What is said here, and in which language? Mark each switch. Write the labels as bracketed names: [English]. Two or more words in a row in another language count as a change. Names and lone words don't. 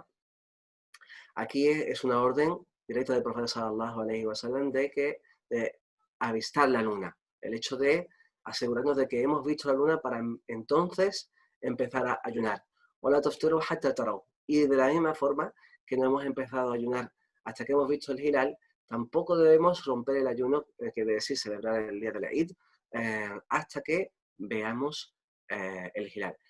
[Spanish] Aquí es una orden directa del profeta [Arabic] صلى الله عليه وسلم [Spanish] de avistar la luna, el hecho de asegurarnos de que hemos visto la luna para entonces empezar a ayunar. Y de la misma forma que no hemos empezado a ayunar hasta que hemos visto el hilal, tampoco debemos romper el ayuno, que quiere decir celebrar el día de la Eid, hasta que veamos el hilal.